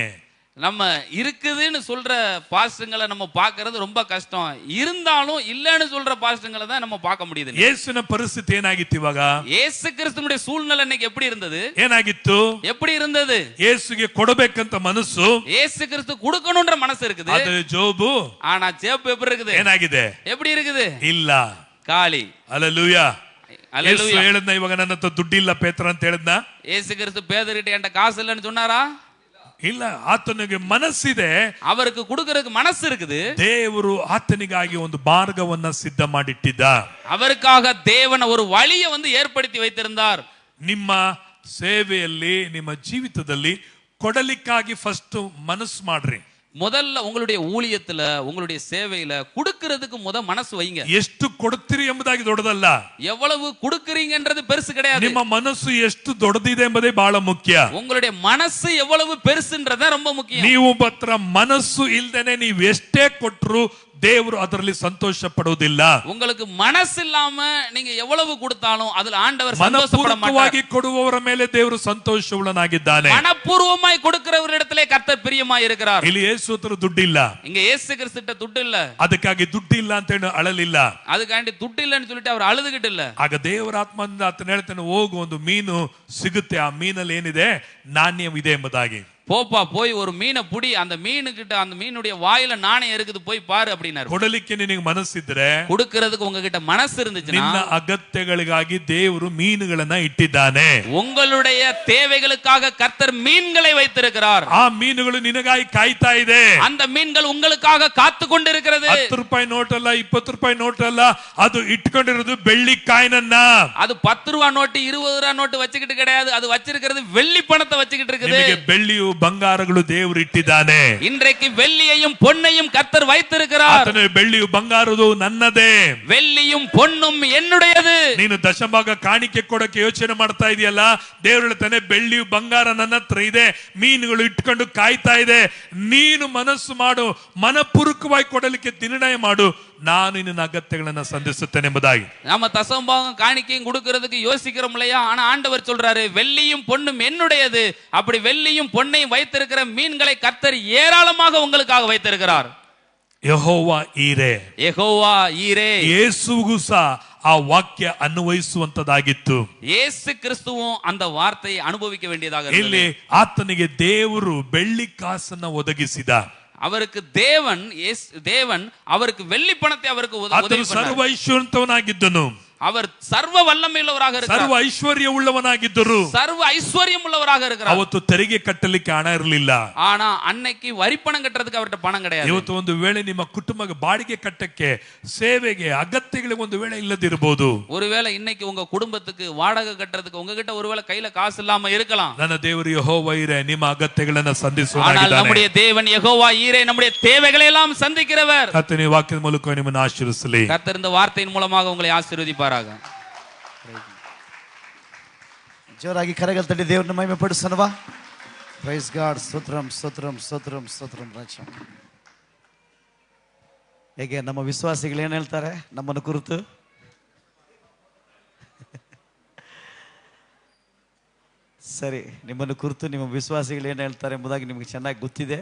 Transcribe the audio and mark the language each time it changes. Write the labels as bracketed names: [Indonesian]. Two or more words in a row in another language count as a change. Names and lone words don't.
[Tamil] நம்ம இருக்குதுன்னு சொல்ற பாஸ்டர்களை நம்ம பார்க்கிறது ரொம்ப கஷ்டம். இருந்தாலும் இல்லன்னு சொல்ற பாஸ்டர்களை தான் நம்ம பார்க்க முடியுது. [Kannada] ಯೇಸುವಿನ ಪರಿಸ್ಥಿತಿ ಏನಾಗಿತ್ತು ಇವಾಗ? [Tamil] ಯೇಸು ಕ್ರಿಸ್ತனுடைய சூழ்நிலை இன்னைக்கு எப்படி இருந்தது? [Kannada] ಏನಾಗಿತ್ತು? [Tamil] எப்படி இருந்தது? [Kannada] ಯೇಸುಗೆ ಕೊಡಬೇಕಂತ ಮನಸ್ಸು, [Tamil] ಯೇಸು கிறிஸ்து கொடுக்கணும்ன்ற மனசு இருக்குது. [Kannada] ಅದು ಜೋಬು. [Tamil] ஆனா ஜேப் எப்படி இருக்குது? [Kannada] ಏನಾಗಿದೆ? [Tamil] எப்படி இருக்குது? [Kannada] ಇಲ್ಲ, [Tamil] காலி. [Kannada] ಹಲ್ಲೆಲೂಯಾ. ಯೇಸು [Tamil] ஹல்லேலூயா. [Kannada] ಹೇಳಿದ್ನ ಇವಾಗ ನನ್ನ ಹತ್ರ ದುಡ್ಡಿಲ್ಲ ಪೇತ್ರ ಅಂತ ಹೇಳಿದ್ನ? [Tamil] ಯೇಸು கிறிஸ்து பேதுருகிட்ட என்கிட்ட காசு இல்லைன்னு சொன்னாரா? [Kannada] ಇಲ್ಲ, ಆತನಿಗೆ ಮನಸ್ಸಿದೆ, [Tamil] அவருக்கு கொடுக்கறதுக்கு மனசு இருக்குது. [Kannada] ದೇವರು ಆತನಿಗಾಗಿ ಒಂದು ಮಾರ್ಗವನ್ನ ಸಿದ್ಧ ಮಾಡಿಟ್ಟಿದ್ದ. [Tamil] அவருக்காக தேவன் ஒரு வழியை ஏற்படுத்தி வைத்திருந்தார். [Kannada] ನಿಮ್ಮ ಸೇವೆಯಲ್ಲಿ, ನಿಮ್ಮ ಜೀವಿತದಲ್ಲಿ ಕೊಡಲಿಕ್ಕಾಗಿ ಫಸ್ಟ್ ಮನಸ್ಸು ಮಾಡ್ರಿ. [Tamil] முதல்ல உங்களுடைய ஊழியத்துல, உங்களுடைய சேவையில கொடுக்கிறதுக்கு மனசு வைங்க. [Kannada] ಎಷ್ಟು ಕೊಡ್ತೀರಿ ಎಂಬುದಾಗಿ ದೊಡ್ಡದಲ್ಲ, [Tamil] எவ்வளவு கொடுக்கறீங்கன்றது பெருசு கிடையாது. [Kannada] ನಿಮ್ಮ ಮನಸ್ಸು ಎಷ್ಟು ದೊಡ್ಡದಿದೆ ಎಂಬುದೇ ಬಹಳ ಮುಖ್ಯ. [Tamil] உங்களுடைய மனசு எவ்வளவு பெருசுன்றத ரொம்ப முக்கியம். [Kannada] ನೀವು ಮಾತ್ರ ಮನಸ್ಸು ಇಲ್ದೇನೆ ನೀವು ಎಷ್ಟೇ ಕೊಟ್ಟರು ದೇವರು ಅದರಲ್ಲಿ ಸಂತೋಷ ಪಡುವುದಿಲ್ಲ. [Tamil] உங்களுக்கு மனசு இல்லாம நீங்க எவ்வளவு கொடுத்தாலும் அதுல ஆண்டவர் சந்தோஷப்பட மாட்டார். [Kannada] ಮನಪೂರ್ವಕವಾಗಿ ಕೊಡುವವರ ಮೇಲೆ ದೇವರು ಸಂತೋಷವುಳ್ಳನಾಗಿದ್ದಾನೆ. [Tamil] மனப்பூர்வமாய் கொடுக்கிறவரிடத்திலே கர்த்தர் பிரியமாய் இருக்கிறார். [Kannada] ಇಲ್ಲಿ ಯೇಸು ಹತ್ರ ದುಡ್ಡಿಲ್ಲ, [Tamil] இங்க இயேசு கிறிஸ்துட்ட துட்டு இல்ல, [Kannada] ಅದಕ್ಕಾಗಿ ದುಡ್ಡಿಲ್ಲ ಅಂತ ಹೇಳಿ ಅಳಲಿಲ್ಲ. [Tamil] அதுக்காண்டி துட்டு இல்லன்னு சொல்லிட்டு அவர் ಅಳುதுகிட்டு ಇಲ್ಲ. [Kannada] ಆಗ ದೇವರ ಆತ್ಮದಿಂದ ಆತನ ಹೇಳ್ತಾನೆ, ಹೋಗು, ಒಂದು ಮೀನು ಸಿಗುತ್ತೆ, ಆ ಮೀನಲ್ಲಿ ಏನಿದೆ, ನಾಣ್ಯವಿದೆ ಎಂಬುದಾಗಿ. [Tamil] போப்பா போய் ஒரு மீனை புடி, அந்த மீனுக்கிட்ட அந்த மீனுடைய வாயில நாணயம் இருக்குது, போய் பாரு அப்படின்னாரு. [Kannada] ಕೊಡಲಿಕ್ಕೆ ನಿನಗೆ ಮನಸ್ಸಿದ್ರೆ, [Tamil] கொடுக்கிறதுக்கு உங்ககிட்ட மனசு இருந்துச்சுன்னா, [Kannada] ನಿನ್ನ ಅಗತ್ಯಗಳಿಗಾಗಿ ದೇವರು ಮೀನುಗಳನ್ನ ಇಟ್ಟಿದ್ದಾನೆ. [Tamil] உங்களுடைய தேவைகளுக்காக கர்த்தர் மீன்களை வைத்திருக்கிறார். [Kannada] ಆ ಮೀನುಗಳು ನಿನಗಾಗಿ ಕಾಯ್ತಾ ಇದೆ. [Tamil] அந்த மீன்கள் உங்களுக்காக காத்து கொண்டிருக்கிறது. [Kannada] 10 ರೂಪಾಯಿ ನೋಟ್ ಅಲ್ಲ, 20 ರೂಪಾಯಿ ನೋಟ್ ಅಲ್ಲ, ಅದು ಇಟ್ಕೊಂಡಿರೋದು ಬೆಳ್ಳಿ ಕಾಯಿನನ್ನ. [Tamil] அது 10 ரூபாய் நோட்டு 20 ரூபாய் நோட்டு வச்சுக்கிட்டு கிடையாது, அது வச்சிருக்கிறது வெள்ளி பணத்தை வச்சுக்கிட்டு இருக்குது. [Kannada] ನಿಮಗೆ ಬೆಳ್ಳಿಯು ಬಂಗಾರಗಳು ದೇವರು ಇಟ್ಟಿದ್ದಾನೆ. [Tamil] இன்றைக்கு வெள்ளியையும் பொன்னையும் கர்த்தர் வைத்திருக்கிறார். [Kannada] ಆತನ ಬೆಳ್ಳಿಯು ಬಂಗಾರದು ನನ್ನದೇ, [Tamil] வெள்ளியும் பொன்னும் என்னுடையது. [Kannada] ನೀನು ದಶಭಾಗ ಕಾಣಿಕೆ ಕೊಡಕ್ಕೆ ಯೋಚನೆ ಮಾಡ್ತಾ ಇದೆಯಲ್ಲ, ದೇವರು ಹೇಳ್ತಾನೆ ಬೆಳ್ಳಿಯು ಬಂಗಾರ ನನ್ನ ಹತ್ರ ಇದೆ, ಮೀನುಗಳು ಇಟ್ಕೊಂಡು ಕಾಯ್ತಾ ಇದೆ, ನೀನು ಮನಸ್ಸು ಮಾಡು, ಮನಪೂರ್ವಕವಾಗಿ ಕೊಡಲಿಕ್ಕೆ ನಿರ್ಣಯ ಮಾಡು, ನಾನು ನಿನ್ನ ಅಗತ್ಯಗಳನ್ನು ಸಂಧಿಸುತ್ತೇನೆ ಎಂಬುದಾಗಿ. [Tamil] நம்ம தசம்பாகம் காணிக்கையும் கொடுக்கிறதுக்கு யோசிக்கிறோம் இல்லையா? ஆனா ஆண்டவர் சொல்றாரு, வெள்ளியும் பொன்னும் என்னுடையது. அப்படி வெள்ளியும் பொன்னையும் வைத்திருக்கிற மீன்களை கர்த்தர் ஏராளமாக உங்களுக்காக வைத்திருக்கிறார். [Kannada] ಯೆಹೋವಾ ಈರೆ, ಯೆಹೋವಾ ಈರೆ. ಯೇಸುವಿಗೂ ಸಹ ಆ ವಾಕ್ಯ ಅನ್ವಯಿಸುವಂತದಾಗಿತ್ತು. [Tamil] ಯೇಸು ಕ್ರಿಸ್ತುவும் அந்த வார்த்தையை அனுபவிக்க வேண்டியதாக இருந்தது. [Kannada] ಇಲ್ಲಿ ಆತನಿಗೆ ದೇವರು ಬೆಳ್ಳಿ ಕಾಸನ್ನ ಒದಗಿಸಿದ. [Tamil] அவருக்கு தேவன் அவருக்கு வெள்ளி பணத்தை அவருக்கு உதவி பண்ணார். [Kannada] ಸರ್ವ ಐಶ್ವರ್ಯವಂತನಾಗಿದ್ದನು, [Tamil] அவர் சர்வ வல்லமையுள்ளவராக இருக்கிறார். [Kannada] ಸರ್ವ ಐಶ್ವರ್ಯ ಉಳ್ಳವನಾಗಿದ್ದರು. [Tamil] சர்வ ஐஸ்வர்யம் உள்ளவராக இருக்கிறார். [Kannada] ಅವತ್ತು ತೆರಿಗೆ ಕಟ್ಟಲಿಕ್ಕೆ ಹಣ ಇರಲಿಲ್ಲ. [Tamil] ஆனா அன்னைக்கு வரி பணம் கட்டுறதுக்கு அவர்ட்ட பணம் கிடையாது. [Kannada] ಇವತ್ತು ಒಂದು ವೇಳೆ ನಿಮ್ಮ ಕುಟುಂಬಕ್ಕೆ ಬಾಡಿಗೆ ಕಟ್ಟಕ್ಕೆ, ಸೇವೆಗೆ, ಅಗತ್ಯಗಳಿಗೆ ಒಂದು ವೇಳೆ ಇಲ್ಲದಿರಬಹುದು. [Tamil] ஒருவேளை இன்னைக்கு உங்க குடும்பத்துக்கு வாடகை கட்டுறதுக்கு உங்ககிட்ட ஒருவேளை கையில காசு இல்லாம இருக்கலாம். [Kannada] ನನ್ನ ದೇವರು ಯೆಹೋವಾ ಈರೆ ನಿಮ್ಮ ಅಗತ್ಯಗಳನ್ನು [Tamil] ஆனால் [Kannada] ಸಂಧಿಸುವವನಾಗಿದ್ದಾನೆ. [Tamil] நம்முடைய தேவன் யெகோவா ஈரே நம்முடைய தேவைகளை எல்லாம் சந்திக்கிறவர். [Kannada] ಕರ್ತನ ಈ ವಾಕ್ಯದ ಮೂಲಕ ನಿಮ್ಮನ್ನು ಆಶೀರ್ವದಿಸಲಿ. [Tamil] கர்த்தர் இந்த வார்த்தையின் மூலமாக உங்களை ஆசீர்வதிப்பாராக. [Kannada] ಜೋರಾಗಿ ಕರಗಲ್ ತಟ್ಟಿ ದೇವರನ್ನ ಮಹಿಮೆ ಪಡಿಸೋಣವಾ? [English] Praise God. [Telugu] స్తోత్రం స్తోత్రం స్తోత్రం స్తోత్రం రాజ. [Kannada] ಹೇಗೆ ನಮ್ಮ ವಿಶ್ವಾಸಿಗಳು ಏನು ಹೇಳ್ತಾರೆ ನಮ್ಮನ್ನು ಕುರಿತು? ಸರಿ, ನಿಮ್ಮನ್ನು ಕುರಿತು ನಿಮ್ಮ ವಿಶ್ವಾಸಿಗಳು ಏನು ಹೇಳ್ತಾರೆ ಎಂಬುದಾಗಿ ನಿಮಗೆ ಚೆನ್ನಾಗಿ ಗೊತ್ತಿದೆ.